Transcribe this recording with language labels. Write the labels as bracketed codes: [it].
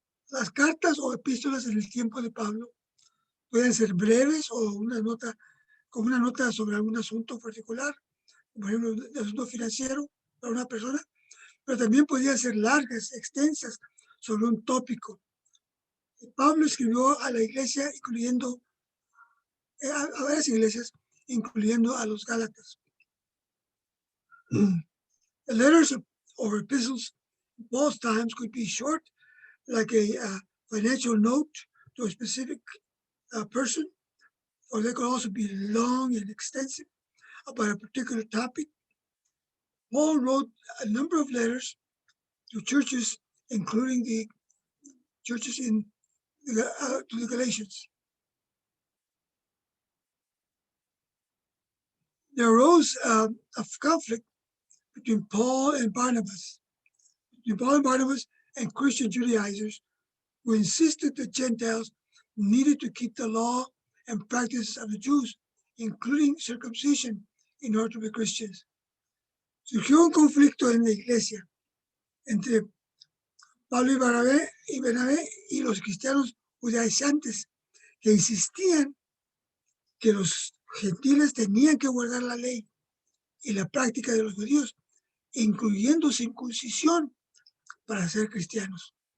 [es] Las cartas o epístolas en el tiempo de Pablo pueden ser breves o como una nota sobre algún asunto particular, por ejemplo, un asunto financiero para una persona, pero también podían ser largas, extensas, sobre un tópico. Pablo escribió a la iglesia, incluyendo a varias iglesias, incluyendo a los Gálatas. [en] The letters or epistles in Paul's times could be short, like a financial note to a specific person, or they could also be long and extensive about a particular topic. Paul wrote a number of letters to churches, including the churches to the Galatians. There arose a conflict between Paul and Barnabas, and Christian Judaizers who insisted that Gentiles needed to keep the law and practices of the Jews, including circumcision, in order to be Christians. [es] Surgió un conflicto en la iglesia entre Pablo y Bernabé y los cristianos judaizantes que insistían que los gentiles tenían que guardar la ley y la práctica de los judíos, incluyendo circuncisión, para ser cristianos.